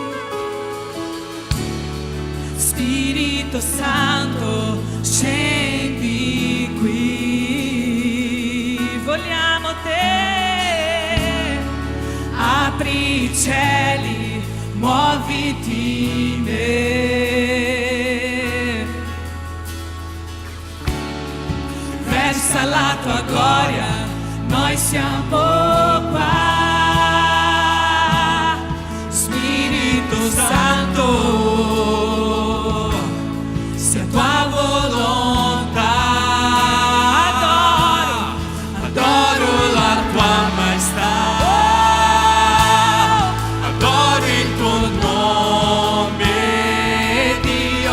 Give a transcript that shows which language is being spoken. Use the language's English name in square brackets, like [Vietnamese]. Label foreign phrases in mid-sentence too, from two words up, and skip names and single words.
[Italian] Spirito Santo, scendi qui. Vogliamo te. Apri i cieli, muoviti in me. a tua [Portuguese] glória, nós [Italian] siamo qua. Spirito Santo, sia tua volontà. Adoro la tua maestà, adoro il tuo nome, Dio.